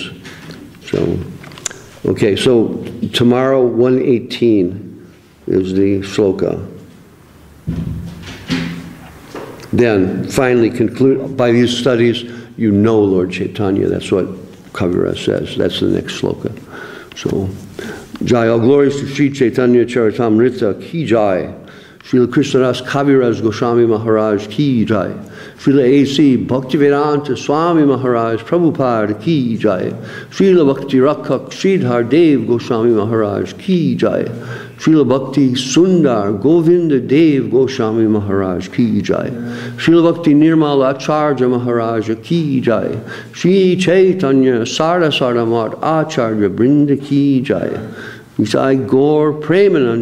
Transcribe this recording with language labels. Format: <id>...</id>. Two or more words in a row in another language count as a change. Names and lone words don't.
<en>So, okay, so tomorrow 118 is the sloka. Then finally conclude by these studies, you know Lord Chaitanya. That's what Kaviraj says. That's the next sloka. So, Jai, all glories to Sri Chaitanya Charitamrita</en> <hi>की जय.</hi> <en>Srila Krishnadas Kaviraj Goswami Maharaj</en> <hi>की जय.</hi> <en>Srila A.C. Bhaktivedanta Swami Maharaj Prabhupada</en> <hi>की जय.</hi> <en>Srila Bhakti Rakhak Sridhar Dev Goswami Maharaj</en> <hi>की जय.</hi> <en>Srila Bhakti Sundar Govinda Dev Goswami Maharaj</en> <hi>की जय.</hi> <en>Srila Bhakti Nirmal Acharya Maharaj</en> <hi>की जय.</hi> <en>Shri Chaitanya Sarasara Mat Acharya Brinda</en> <hi>की जय.</hi> <en>Nisai Gaur Premanand</en>